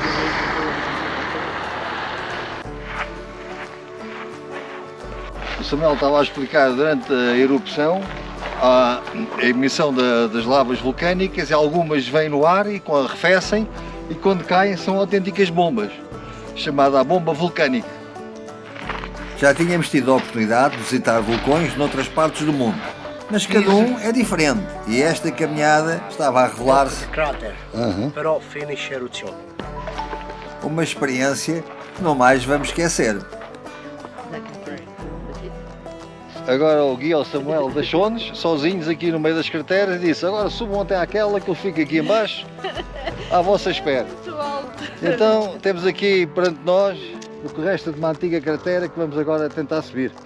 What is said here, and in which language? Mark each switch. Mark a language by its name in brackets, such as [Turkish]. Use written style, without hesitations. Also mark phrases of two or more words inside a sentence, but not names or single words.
[Portuguese] O Samuel estava a explicar durante a erupção a emissão das lavas vulcânicas e algumas vêm no ar e arrefecem e quando caem são autênticas bombas, chamada a bomba vulcânica. Já tínhamos tido a oportunidade de visitar vulcões noutras partes do mundo, mas cada um é diferente e esta caminhada estava a revelar-se [Italian] però finisce eruzione. [Portuguese] Uma experiência que não mais vamos esquecer. Agora o guia, o Samuel, deixou-nos sozinhos aqui no meio das crateras e disse: agora subam até àquela que eu fico aqui em baixo à vossa espera. Então temos aqui perante nós o que resta de uma antiga cratera que vamos agora tentar subir.